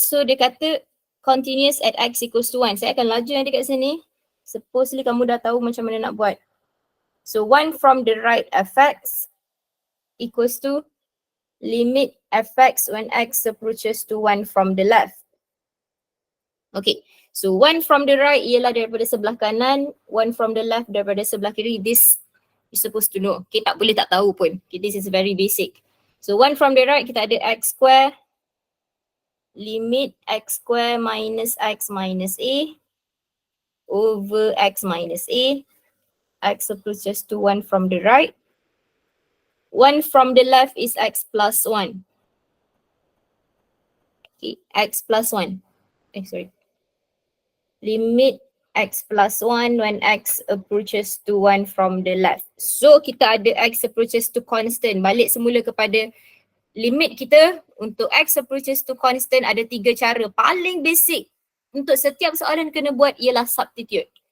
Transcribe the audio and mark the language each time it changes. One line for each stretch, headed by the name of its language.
Malay: So dia kata
English: continuous at x equals to 1.
Malay: Saya akan laju nanti kat sini.
English: Supposedly
Malay: kamu dah tahu macam mana nak buat.
English: So 1 from the right fx equals to limit fx when x approaches to 1 from the left. Okay, so 1 from the right
Malay: ialah daripada sebelah kanan,
English: 1 from the left
Malay: daripada sebelah kiri.
English: This you're supposed to know.
Malay: Okay, tak boleh tak tahu pun.
English: Okay, this is very basic. So 1 from the right
Malay: kita ada
English: x square, limit x square minus x minus a over x minus a. X approaches to 1 from the right. 1 from the left is x plus 1. Okay, x plus 1. Sorry. Limit x plus 1 when x approaches to 1 from the left. So
Malay: kita ada
English: x approaches to constant.
Malay: Balik semula kepada limit kita. Untuk
English: x approaches to constant
Malay: ada 3 cara. Paling basic untuk setiap soalan kena buat ialah substitute.